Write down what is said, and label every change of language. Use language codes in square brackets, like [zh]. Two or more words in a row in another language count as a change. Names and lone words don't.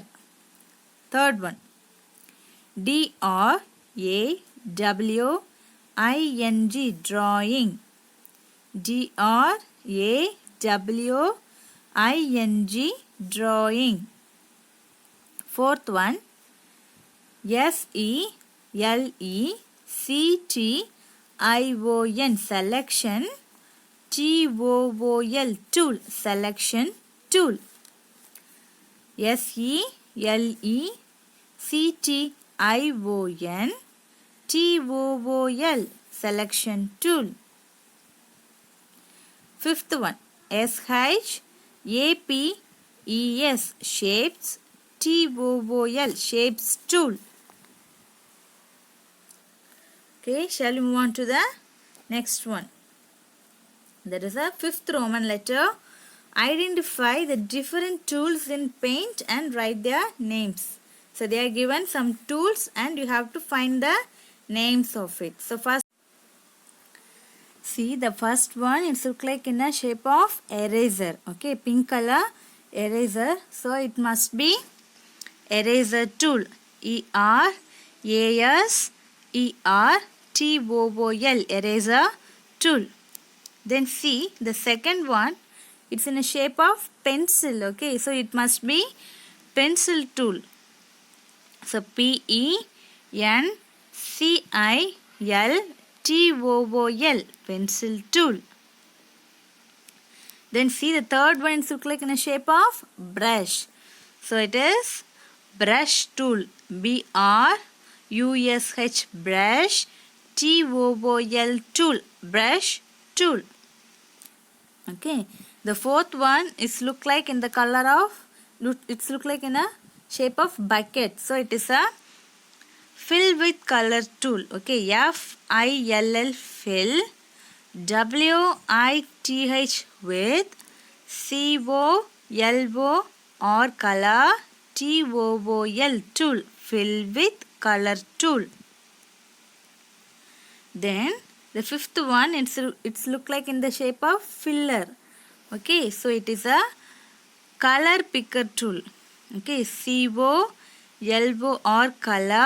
[en] Third one, D-R-A-W-I-N-G, drawing. D-R-A-W-I-N-G, drawing. Fourth one, S-E-L-E-C-T-I-O-N, selection. T-O-O-L, tool, selection tool. S-E-L-E-C-T-I-O-N, T-O-O-L, selection tool. Fifth one, S-H-A-P-E-S, shapes. T-O-O-L, shapes tool. Okay, shall we move on to the next one? That is a fifth Roman letter. Identify the different tools in paint and write their names. So they are given some tools and you have to find the names of it. So first, see the first one, it looks like in a shape of eraser. Okay, pink color eraser. So it must be eraser tool. E-R-A-S-E-R-T-O-O-L, eraser tool. Then see the second one, it's in a shape of pencil. Okay, so it must be pencil tool. So P-E-N-C-I-L-T-O-O-L, pencil tool. Then see the third one, it looks like in a shape of brush. So it is brush tool. B-R-U-S-H, brush. T-O-O-L, tool, brush tool. Okay, the fourth one is look like in the color of, it's look like in a shape of bucket. So it is a fill with color tool. Okay, F-I-L-L, fill. W-I-T-H, with. C-O-L-O-R, color. T-O-O-L, tool, fill with color tool. Then the fifth one, it's look like in the shape of filler. Okay, so it is a color picker tool. Okay, C-O-L-O-R, color.